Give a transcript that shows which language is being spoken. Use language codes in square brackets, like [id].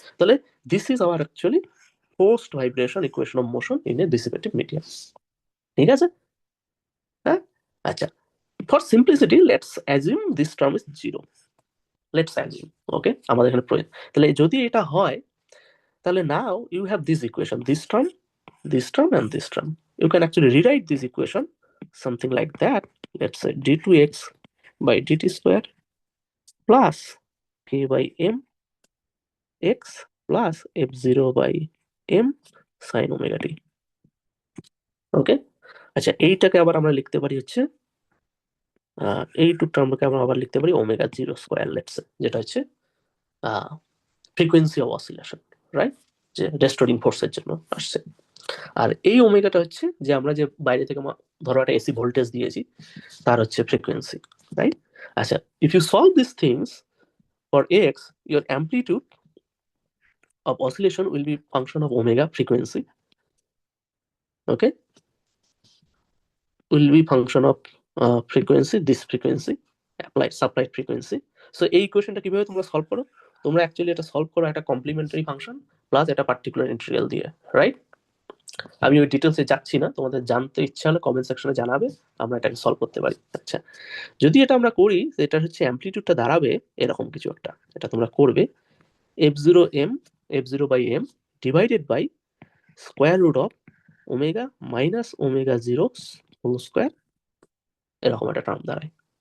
[en] তাহলে this is our actually post vibration equation of motion in a dissipative medium. ঠিক আছে? হ্যাঁ, আচ্ছা, for simplicity let's assume this term is zero, let's assume, okay, [bn] আমাদের এখানে প্রয়োজন। তাহলে যদি এটা হয়, তাহলে [en] Now you have this equation, this term and this term. You can actually rewrite this equation something like that. Let's say d2x by dt square plus k by m x plus f0 by m sin omega t. [bn] ওকে, আচ্ছা, এইটাকে আবার আমরা লিখতে পারি হচ্ছে এই two টার্মকে আমরা আবার লিখতে পারি ওমেগা জিরো স্কোয়ার, লেটস, যেটা হচ্ছে ফ্রিকোয়েন্সি অফ অসিলেশন, রাইট? যে রেস্টোরিং ফোর্সের জন্য আসছে। আর এই ওমেগাটা হচ্ছে যে আমরা যে বাইরে থেকে ধরো একটা এসি ভোল্টেজ দিয়েছি, তার হচ্ছে ফ্রিকোয়েন্সি, রাইট? [en] আচ্ছা, if you solve this things for x, your amplitude of oscillation will be function of omega frequency, okay, will be function of frequency, this frequency applied supplied frequency. [bn] So এই ইকুয়েশনটা কিভাবে তোমরা solve করো, তোমরা actually এটা solve করো একটা complimentary function plus একটা particular integral দিয়ে, রাইট? আমি ওই ডিটেলসে যাচ্ছি না, তোমাদের জানতে ইচ্ছা হলে কমেন্ট সেকশনে জানাবে, আমরা এটাকে সলভ করতে পারি। আচ্ছা, যদি এটা আমরা করি, এটা হচ্ছে অ্যামপ্লিটিউডটা দাঁড়াবে এরকম কিছু একটা, এটা তোমরা করবে f0 by m divided by square root of omega minus omega zero whole square, এরকম একটা টার্ম দাঁড়ায়।